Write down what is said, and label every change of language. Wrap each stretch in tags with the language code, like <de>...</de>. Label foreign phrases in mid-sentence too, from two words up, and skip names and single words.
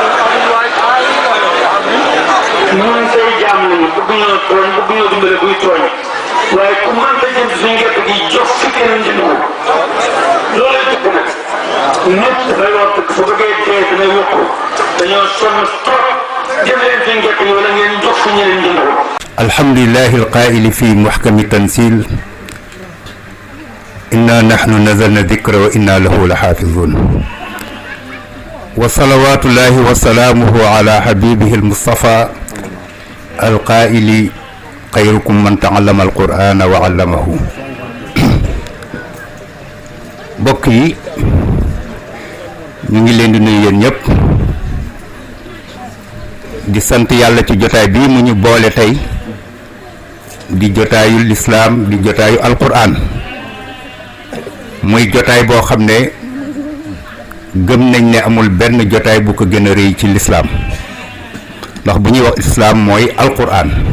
<wo>ñun say jaam lañu bëgg ñoo tooñ bëgg ñoo dimbale buy tooñ waaye ku mën ta jënd suñu gerte gi jox fi keneen jënd ko loolu dëgg nag nit dafay wax dëgg su bëggee dee dina yokku dañoo sonn trop jël leen suñu gerte gi wala ngeen jox fi ñeneen jënd ko.</wo> <ar>الحمد لله القائل في محكم التنزيل إنا نحن نزلنا الذكر وإنا له لحافظون وصلوات الله وسلامه على حبيبه المصطفى القائل خيركم من تعلم القرآن وعلمه</ar> <wo>بكي نيغي لين دي نوي يين ñep di sant yàlla ci jotaay bi mu ñu boole tey di jotaayu lislaam di jotaayu alquran muy jotaay boo xam ne gëm nañ ne amul benn jotaay bu ko gën a rëy ci lislaam ndax bu ñuy wax islaam mooy alquran</wo>